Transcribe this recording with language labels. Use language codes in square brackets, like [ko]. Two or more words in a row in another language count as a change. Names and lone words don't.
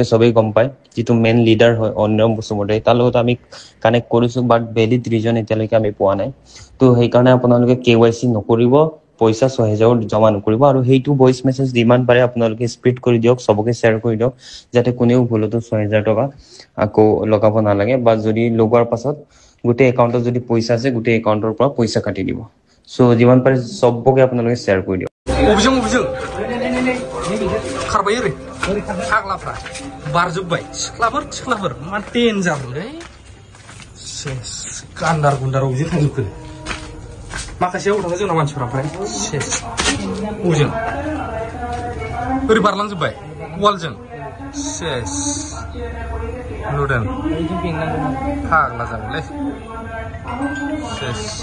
[as] সবেই গম পায় যেটো [en] main leader [as] হয় অন্যম বসুমতে তাৰ লগত আমি কানেক্ট কৰিছো [en] but valid reason [as] এতিয়ালৈকে আমি পোৱা নাই তো সেই কাৰণে আপোনালোকে KYC নকৰিব পইচা 6000 জমা নকৰিব আৰু হেইটো [en] voice message demand [as] পাৰে আপোনালোকে স্প্ৰেড কৰি দিওক সবকে শেয়াৰ কৰি দিওক যাতে কোনেও ভুলটো 6000 টকা আকৌ লগাব না লাগে বা যদি লগোৱাৰ পাছত গুটে একাউণ্টত যদি পইচা আছে গুটে একাউণ্টৰ পৰা পইচা কাটি দিব সো যিমান পাৰে সবকে আপোনালোকে শেয়াৰ কৰি দিওক [brx] অবेजों खारबाय ओरै फाग्लाफ्रा बारजोब्बाय सिख्लाफोर मा डेन्जारलै सेस गान्दार गुन्दार अबेजों थांजोबखो माखासे उठाङो जोंना मानसिफोरा ओमफ्राय सेस अबेजों ओरै बारलांजोब्बाय वालजों सेस नुदों फाग्ला जाबायलै सेस